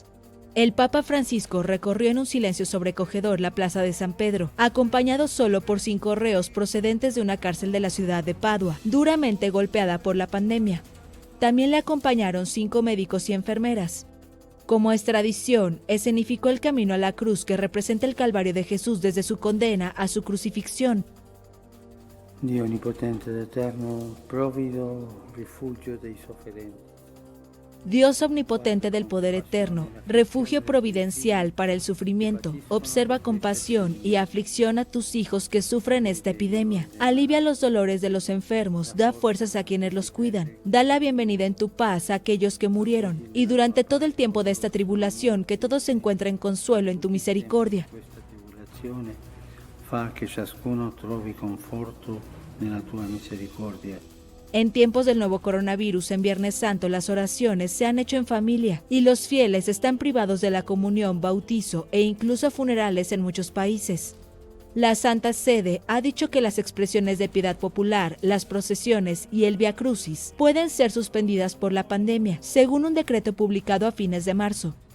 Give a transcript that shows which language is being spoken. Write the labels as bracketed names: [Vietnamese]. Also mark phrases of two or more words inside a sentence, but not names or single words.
[Spanish] El Papa Francisco recorrió en un silencio sobrecogedor la plaza de San Pedro, acompañado solo por 5 reos procedentes de una cárcel de la ciudad de Padua, duramente golpeada por la pandemia. También le acompañaron 5 médicos y enfermeras. Como es tradición, escenificó el camino a la cruz que representa el Calvario de Jesús desde su condena a su crucifixión. [Italian] Dio onipotente ed eterno, próvido, refugio dei sofferenti. [Spanish] Dios omnipotente del poder eterno, refugio providencial para el sufrimiento, observa con pasión y aflicción a tus hijos que sufren esta epidemia. Alivia los dolores de los enfermos, da fuerzas a quienes los cuidan. Da la bienvenida en tu paz a aquellos que murieron. Y durante todo el tiempo de esta tribulación, que todos encuentren consuelo en tu misericordia. [Italian] Fa che ciascuno trovi conforto nella tua misericordia. [Spanish] En tiempos del nuevo coronavirus, en Viernes Santo, las oraciones se han hecho en familia y los fieles están privados de la comunión, bautizo e incluso funerales en muchos países. La Santa Sede ha dicho que las expresiones de piedad popular, las procesiones y el Vía Crucis pueden ser suspendidas por la pandemia, según un decreto publicado a fines de marzo.